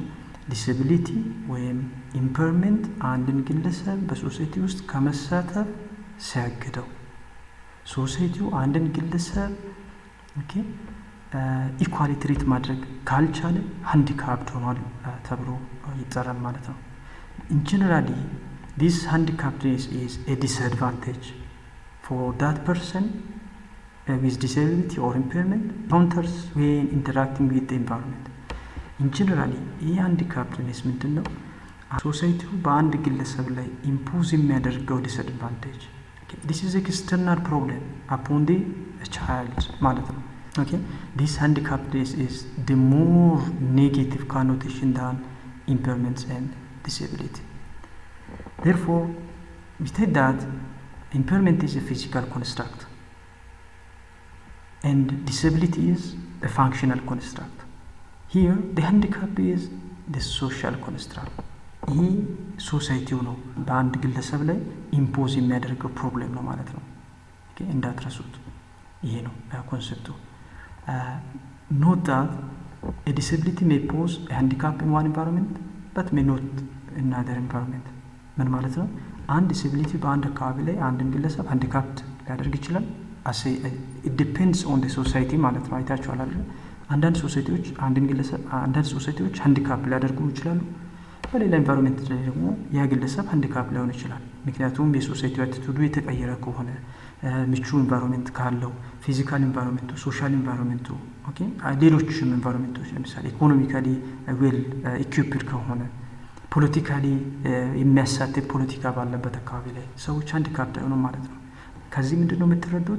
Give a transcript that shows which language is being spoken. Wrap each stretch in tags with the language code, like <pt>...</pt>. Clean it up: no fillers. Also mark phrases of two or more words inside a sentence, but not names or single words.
<am>ዲስኤቢሊቲ ወይም ኢምፐርመንት አንድን ግለሰብ በሶሳይቲ ውስጥ ከመሳተፍ ሲያግደው፣ ሶሳይቲው አንድን ግለሰብ</am> <en>equally treat</en> <am>ማድረግ ካልቻለ ሃንዲካፕድ ሆኗል ተብሎ ይጠራል ማለት ነው።</am> <en>in generally this handicapedness is a disadvantage for that person with disability or impairment encounters when interacting with the environment። in generally</en> <am>ይህ ሃንዲካፕድነስ ምንድን ነው? ሶሳይቲው በአንድ ግለሰብ ላይ ኢምፖዝ የሚያደርገው ዲስአድቫንቴጅ</am> <en>this is external problem upon the child</en> <am>ማለት ነው።</am> <en>Okay, this handicapedness is the more negative connotation than impairments and disability. Therefore, we state that impairment is a physical construct and disability is a functional construct. Here, the handicap is the social construct.</en> <am>ይህ ሶሳይቲው ነው በአንድ ግለሰብ ላይ ኢምፖዝ የሚያደርገው ፕሮብሌም ነው ማለት ነው። እንዳትረሱት፣ ይሄ ነው ኮንሰፕቱ።</am> <en>note that a disability may pose a handicap in one environment but may not in another environment።</en> <am>ምን ማለት ነው? አንድ ዲስኤቢሊቲ በአንድ አካባቢ ላይ አንድን ግለሰብ ሃንዲካፕድ ሊያደርግ ይችላል።</am> <en>it depends on the society</en> <am>ማለት ነው። አይታችኋል አይደል? አንዳንድ ሶሳይቲዎች ሃንዲካፕ ሊያደርጉ ይችላሉ። በሌላ ኢንቫይሮንመንት ላይ ደግሞ ያ ግለሰብ ሃንዲካፕ ሊሆን ይችላል። ምክንያቱም የሶሳይቲው አቲቱዱ የተቀየረ ከሆነ ምቹ ኢንቫይሮንመንት ካለው ፊዚካል ኢንቫይሮንመንቱ፣ ሶሻል ኢንቫይሮንመንቱ፣ ሌሎችም ኢንቫይሮንመንቶች ለምሳሌ</am> <en>economically well equipped</en> <am>ከሆነ ፖለቲካሊ የሚያሳትፍ ፖለቲካ ባለበት አካባቢ ላይ ሰዎች ሃንዲካፕድ አይሆኑም ማለት ነው። ከዚህ ምንድነው የምትረዱት?</am>